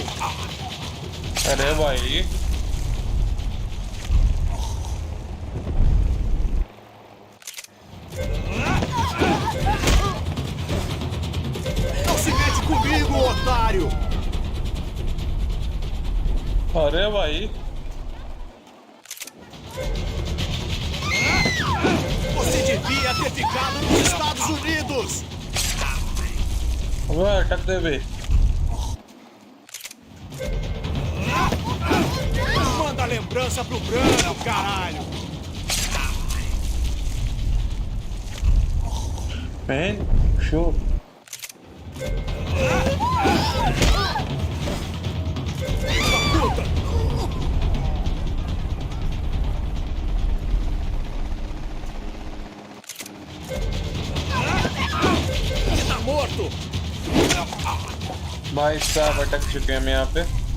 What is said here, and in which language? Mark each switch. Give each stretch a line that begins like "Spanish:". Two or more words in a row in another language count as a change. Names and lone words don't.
Hindi: अरे भाई
Portuguese: Não se mete comigo, otário!
Hindi: अरे भाई
Portuguese: Você devia ter ficado nos Estados Unidos!
Hindi: अबे अटक दे बे
Portuguese: Manda a lembrança pro branco, caralho!
English: Payne, sure.
Portuguese: Puta! Você tá morto!
Hindi: भाई साहब अटक चुके हैं हम यहाँ पे